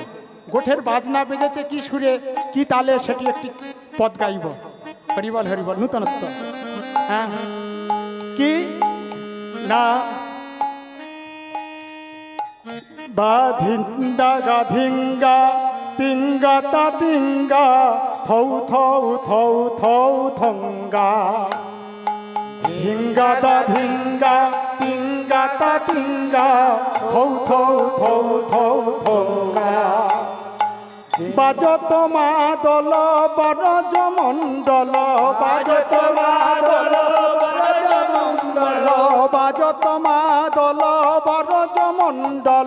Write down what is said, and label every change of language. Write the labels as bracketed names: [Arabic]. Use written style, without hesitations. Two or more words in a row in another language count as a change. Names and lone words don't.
[Bangla] গোঠের বাজনা বেজেছে কি সুরে কি তালে, সেটি একটি পদ গাইব। হরিবল হরিবল নূতনত্ব। হ্যাঁ কি না বাধিন্দা গাধিঙ্গা তিঙ্গা তা তিঙ্গা থৌ থৌ থৌ থৌ থঙ্গা ধিঙ্গা দা ধিঙ্গা তিঙ্গা তা তিঙ্গা থৌ থৌ থৌ থৌ থঙ্গা বাজত মা দল বরজ মণ্ডল বাজত মা দল বরজ মণ্ডল বাজত মা দল বরজ মণ্ডল